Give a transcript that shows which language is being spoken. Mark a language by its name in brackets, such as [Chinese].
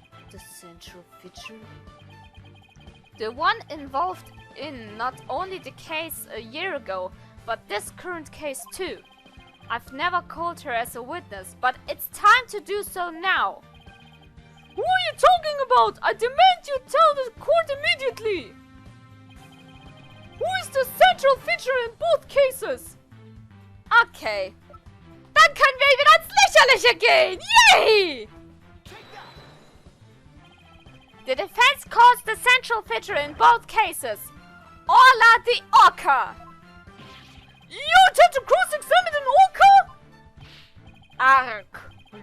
[English] The central feature? The one involved in not only the case a year ago, but this current case too. I've never called her as a witness, but it's time to do so now. Who are you talking about? I demand you tell the court immediately. Who is the central feature in both cases? Okay. [German] Dann können wir wieder ins Lächerliche gehen. Yay! [English] The defense calls the central feature in both cases Orla the Orca. You intend to cross-examine an orca?